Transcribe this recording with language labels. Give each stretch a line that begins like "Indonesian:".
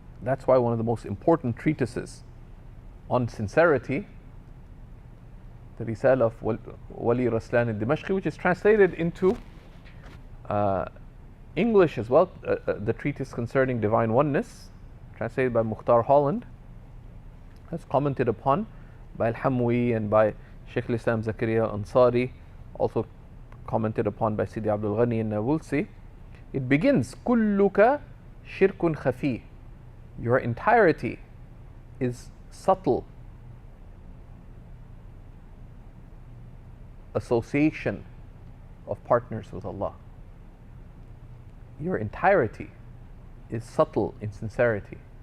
English: That's why one of the most important treatises on sincerity, the Risala of Wali Raslan al-Dimashqi, which is translated into English as well, the treatise concerning divine oneness, translated by Mukhtar Holland, that's commented upon by Al-Hamwi and by Shaykh al-Islam Zakaria Ansari, also commented upon by Sidi Abdul Ghani and Nabulsi.
Arabic: It begins, كُلُّكَ شِرْكٌ خَفِي.
English: Your entirety is subtle association of partners with Allah. Your entirety is subtle insincerity.